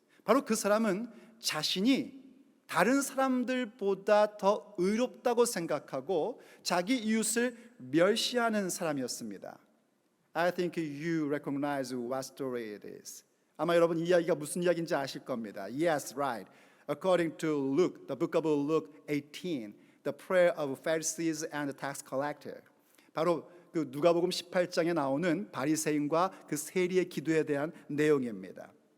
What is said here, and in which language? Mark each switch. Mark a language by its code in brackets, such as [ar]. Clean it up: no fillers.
[ko] 바로 그 사람은 자신이 다른 사람들보다 더 의롭다고 생각하고 자기 이웃을 멸시하는 사람이었습니다. [en] I think you recognize what story it is. [ko] 아마 여러분 이 이야기가 무슨 이야기인지 아실 겁니다. [en] Yes, right. According to Luke, the book of Luke 18, the prayer of Pharisees and the tax collector. [ko] 바로 그 누가복음 18장에 나오는 바리새인과 그 세리의 기도에 대한 내용입니다.